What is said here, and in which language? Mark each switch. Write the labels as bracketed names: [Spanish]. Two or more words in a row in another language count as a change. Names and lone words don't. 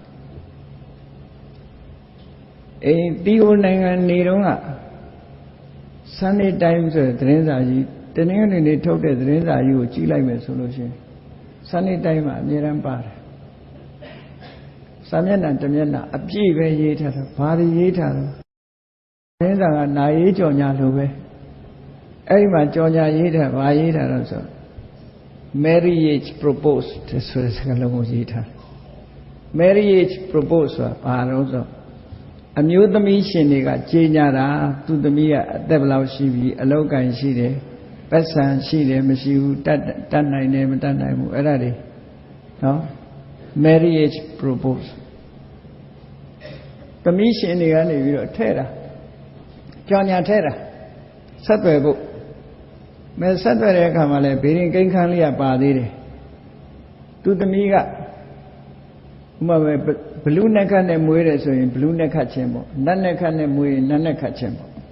[Burmese] တီဟိုနိုင်ငံနေတော့က Sunday Times ဆိုတဲ့သတင်းစာကြီးတနင်္ဂနွေနေ့ထုတ်တဲ့သတင်းစာကြီးကိုကြည့်လိုက်မယ်ဆိုလို့ရှိရင် Sunday Times မှာအများ အားပါတယ်စာမျက်နှာတစ်မျက်နှာအပြည့်ပဲရေးထားတာဘာတွေရေးထားလဲသတင်းစာကနာရေး ကြော်ညာလိုပဲအဲ့ဒီမှာကြော်ညာရေးထားဘာရေးထားတော့ဆို [English] marriage proposed [Burmese] ဆိုတဲ့စကားလုံးကိုရေးထား [English] marriage proposed [Burmese] ဆိုတာဘာလို့ဆိုအမျိုးသမီးရှင်တွေကကြေညာတာသူသမီးကအသက်ဘယ်လောက်ရှိပြီအလောက်ကန်ရှိတယ်ပတ်စံရှိတယ်မရှိဘူးတတ်နိုင်တယ်မတတ်နိုင်ဘူးအဲ့ဒါတွေနော် [English] marriage proposed [Burmese] သမီးရှင်တွေကနေပြီးတော့ထဲတာကြော်ညာထဲတာဆက်သွယ်ဖို့မဲဆက်သွယ်တဲ့အခါမှာလဲဘေရင်ကိန်းခန်းလေးကပါသေးတယ်သူသမီးကဥပမာဘလူးနက်ခတ်နဲ့မွေးတယ်ဆိုရင်ဘလူးနက်ခတ်ခြင်းပေါ့နတ်နက်ခတ်နဲ့မွေးရင်နတ်နက်ခတ်ခြင်းပေါ့